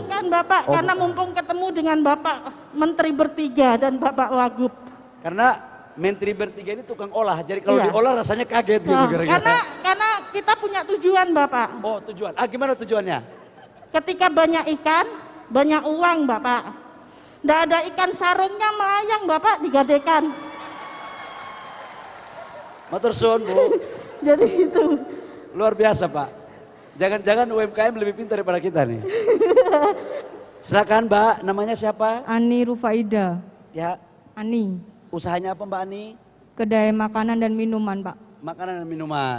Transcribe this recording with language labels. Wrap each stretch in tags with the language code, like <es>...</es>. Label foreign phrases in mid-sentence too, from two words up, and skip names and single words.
<id>Bukan Bapak, karena mumpung ketemu dengan Bapak Menteri bertiga dan Bapak Wagub. Karena Menteri bertiga ini tukang olah, jadi kalau diolah rasanya kaget gitu kira-kira. Karena kita punya tujuan Bapak. Oh tujuan, gimana tujuannya? Ketika banyak ikan, banyak uang Bapak. Nggak ada ikan sarungnya melayang Bapak, digadekan.</id> <jv>Matur suwun Bu.</jv> <id>Jadi itu. Luar biasa Pak. Jangan-jangan UMKM lebih pintar daripada kita nih. Silakan Mbak, namanya siapa? Ani Rufaida. Ya. Ani. Usahanya apa Mbak Ani? Kedai makanan dan minuman Pak. Makanan dan minuman.</id>